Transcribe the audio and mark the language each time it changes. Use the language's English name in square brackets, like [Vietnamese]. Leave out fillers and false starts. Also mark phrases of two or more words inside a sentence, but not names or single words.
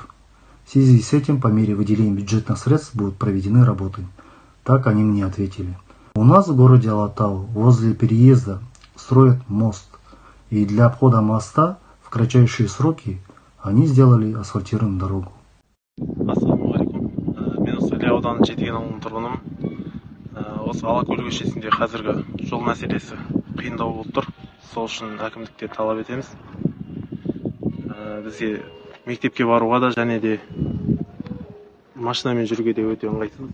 [Russian] В связи с этим по мере выделения бюджетных средств будут проведены работы. Так они мне ответили. У нас в городе Алатау возле переезда строят мост, и для обхода моста в кратчайшие сроки они сделали асфальтированную дорогу. [Kazakh] Ассалаумағалейкум. Мен осы Іле ауданы Жетіген ауылының тұрғынымын. Осы Алакөл көшесінде қазіргі жол мәселесі қиындау болып тұр. Сол үшін әкімдікте талап етеміз. Бізге мектепке баруға да және де машинамен жүруге де өте ыңғайсыз.